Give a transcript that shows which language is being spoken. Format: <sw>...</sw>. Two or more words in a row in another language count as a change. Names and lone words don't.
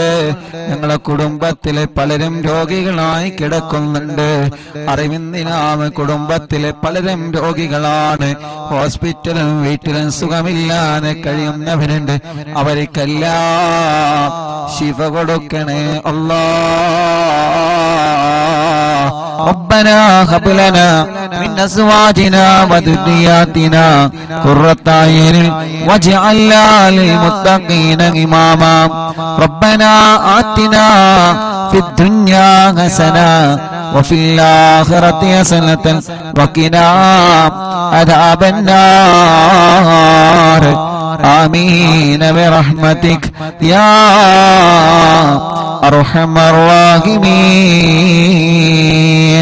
<ml>ഞങ്ങളെ കുടുംബത്തിൽ പലരും രോഗികളായി കിടക്കുന്നുണ്ട്. അറിവിന്ദിനാമ കുടുംബത്തിലെ പലരും രോഗികളാണ്. ഹോസ്പിറ്റലും വീട്ടിലും സുഖമില്ലാതെ കഴിയുന്നവരുണ്ട്. അവർക്കെല്ലാം ശിഫ കൊടുക്കണേ അല്ലാഹ്.</ml> <ar>ربنا هب لنا من أزواجنا وذرياتنا قرة أعين واجعلنا للمتقين إماما ربنا آتنا في الدنيا حسنة وفي الآخرة حسنة وقنا عذاب النار آمين برحمتك يا أرحم الراحمين.</ar>